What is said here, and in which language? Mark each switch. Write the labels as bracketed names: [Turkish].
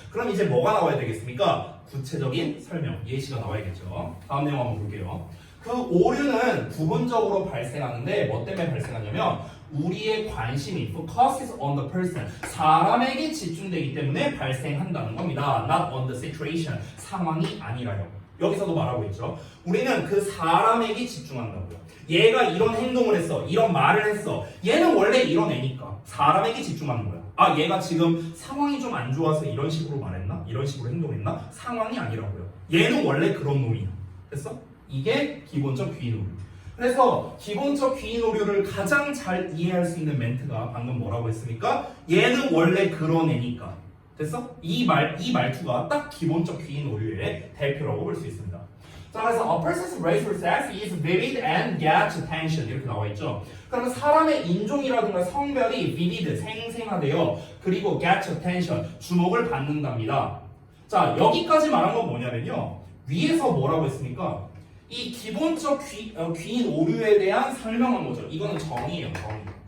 [Korean] 그럼 이제 뭐가 나와야 되겠습니까? 구체적인 설명, 예시가 나와야겠죠. 다음 내용 한번 볼게요. 그 오류는 부분적으로 발생하는데 뭐 때문에 발생하냐면 우리의 관심이 [English] focuses on the person, [Korean] 사람에게 집중되기 때문에 발생한다는 겁니다. [English] Not on the situation, [Korean] 상황이 아니라요. 여기서도 말하고 있죠. 우리는 그 사람에게 집중한다고요. 얘가 이런 행동을 했어, 이런 말을 했어. 얘는 원래 이런 애니까 사람에게 집중하는 거야. 얘가 지금 상황이 좀 안 좋아서 이런 식으로 말했나? 이런 식으로 행동했나? 상황이 아니라고요. 얘는 원래 그런 놈이야. 됐어? 이게 기본적 귀인 오류. 그래서 기본적 귀인 오류를 가장 잘 이해할 수 있는 멘트가 방금 뭐라고 했습니까? 얘는 원래 그런 애니까. 됐어? 이 말투가 딱 기본적 귀인 오류의 대표라고 볼 수 있습니다. 자, 그래서 [English] a person's race or sex is vivid and gets attention [Korean] 이렇게 나와 있죠. 그러면 사람의 인종이라든가 성별이 vivid, 생생하대요. 그리고 [English] gets attention, [Korean] 주목을 받는답니다. 자, 여기까지 말한 건 뭐냐면요. 위에서 뭐라고 했습니까? 이 기본적 귀인 오류에 대한 설명한 거죠. 이거는 정의예요, 정의.